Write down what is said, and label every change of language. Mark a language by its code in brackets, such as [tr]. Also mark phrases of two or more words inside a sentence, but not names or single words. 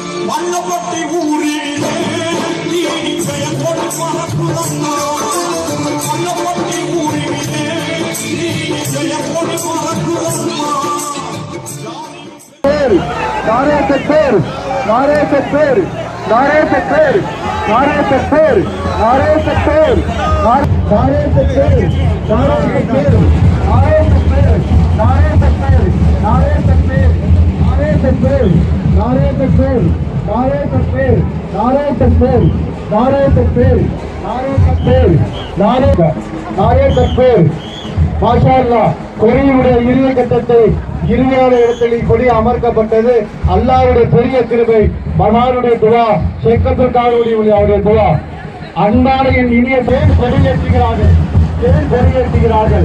[ta] மல்லப்பட்டி ஊரிலே நீ ஜெயக்கொடி பறக்குதம்மா மல்லப்பட்டி ஊரிலே நீ ஜெயக்கொடி பறக்குதம்மா [ur] نعرۂ تکبیر نعرۂ تکبیر نعرۂ تکبیر نعرۂ تکبیر نعرۂ تکبیر نعرۂ تکبیر نعرۂ تکبیر نعرۂ تکبیر نعرۂ تکبیر نعرۂ تکبیر نعرۂ تکبیر نعرۂ تکبیر نعرۂ تکبیر نعرۂ تکبیر نعرۂ تکبیر نعرۂ تکبیر نعرۂ تکبیر [ar] ما شاء الله [ta] கொடியுடைய இறுதி கட்டத்தை இறுதியான இடத்தில் கொடி அமர்க்கப்பட்டது. அல்லாஹ்வுடைய பெரிய கிருபை, மகானுடைய துவா, ஷேக்கத்துல் கானுடைய அவருடைய துவா. அன்பான என் இனிய பேர் கொடியேற்றுகிறார்கள், கொடியேற்றுகிறார்கள்.